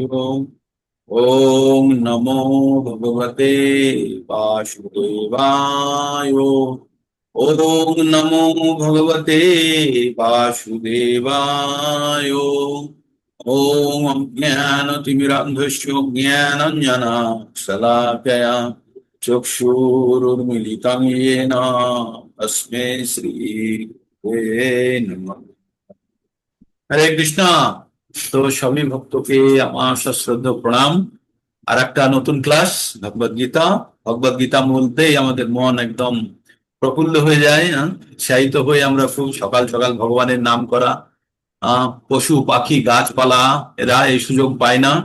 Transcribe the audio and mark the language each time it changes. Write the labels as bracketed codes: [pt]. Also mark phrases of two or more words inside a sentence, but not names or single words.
[sa] ওম নমো ভগবতে বাসুদেবায়। ওম নমো ভগবতে বাসুদেবায়। ওম অজ্ঞানতিমিরান্ধস্য জ্ঞানাঞ্জনা শলাকয়া চক্ষুरुन्मीलितं येन तस्मै श्री নমঃ। হরে কৃষ্ণ। [bn] তো সবই ভক্তকে আমার সশ্রদ্ধ প্রণাম। আর একটা নতুন ক্লাস ভগবদ গীতা। ভগবদ গীতা বলতেই আমাদের মন একদম প্রফুল্ল হয়ে যায়, হ্যাঁ? উৎসাহিত হয়ে আমরা খুব সকাল সকাল ভগবানের নাম করা। পশু পাখি গাছপালা এরা এই সুযোগ পায় না।